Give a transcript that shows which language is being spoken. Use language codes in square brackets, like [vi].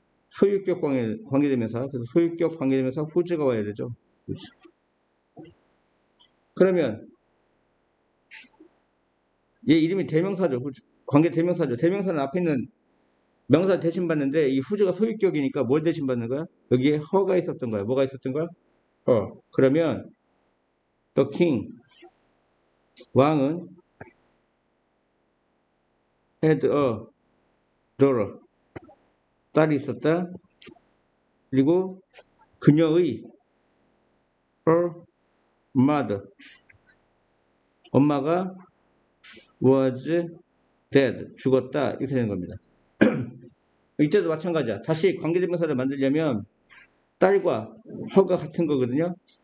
[ko] 소유격 관계대명사. 그래서 소유격 관계대명사 후즈가 와야 되죠. 그렇지. 그러면 얘 이름이 대명사죠. 관계 대명사죠. 대명사는 앞에 있는 명사를 대신받는데 이 후즈가 소유격이니까 뭘 대신받는 거야? 여기에 허가 있었던 거야. 뭐가 있었던 거야? 허. 그러면 [en] the king [ko] 왕은 [en] had a daughter [ko] 딸이 있었다. 그리고 그녀의 [en] her mother [ko] 엄마가 [en] was dead [ko] 죽었다 이렇게 되는 겁니다. 이때도 마찬가지야. 다시 관계대명사를 만들려면 딸과 허가 같은 거거든요.